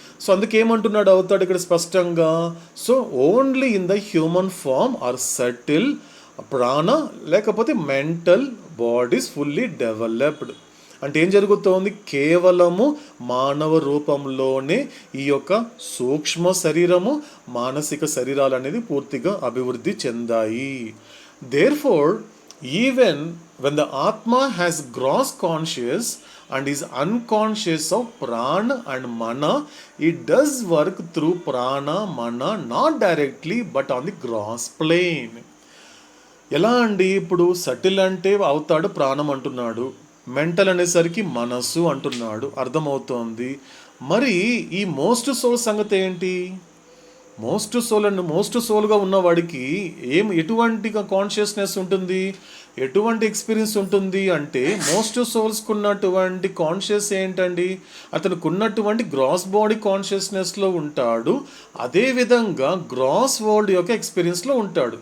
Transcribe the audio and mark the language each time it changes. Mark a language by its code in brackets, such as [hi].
[te] So అందుకేమంటున్నాడు అవుతాడు ఇక్కడ స్పష్టంగా, [en] So only in the human form or subtle prana లేకపోతే mental bodies fully developed. [te] అంటే ఏం జరుగుతోంది, కేవలము మానవ రూపంలోనే ఈ యొక్క సూక్ష్మ శరీరము మానసిక శరీరాలు అనేది పూర్తిగా అభివృద్ధి చెందాయి. [en] Therefore even when the atma has gross conscious and is unconscious of prana and mana, it does work through prana mana not directly but on the gross plane. [te] ఎలా అండి, ఇప్పుడు సటిల్ అంటే అవుతాడు ప్రాణం అంటున్నాడు, మెంటల్ అనేసరికి మనస్సు అంటున్నాడు, అర్థమవుతోంది. మరి ఈ మోస్ట్ సోల్ సంగతి ఏంటి? మోస్ట్ సోల్గా ఉన్నవాడికి ఎటువంటి కాన్షియస్నెస్ ఉంటుంది, ఎటువంటి ఎక్స్పీరియన్స్ ఉంటుంది అంటే మోస్ట్ సోల్స్కి ఉన్నటువంటి కాన్షియస్ ఏంటండి, అతనికి ఉన్నటువంటి గ్రాస్ బాడీ కాన్షియస్నెస్లో ఉంటాడు, అదేవిధంగా గ్రాస్ వరల్డ్ యొక్క ఎక్స్పీరియన్స్లో ఉంటాడు.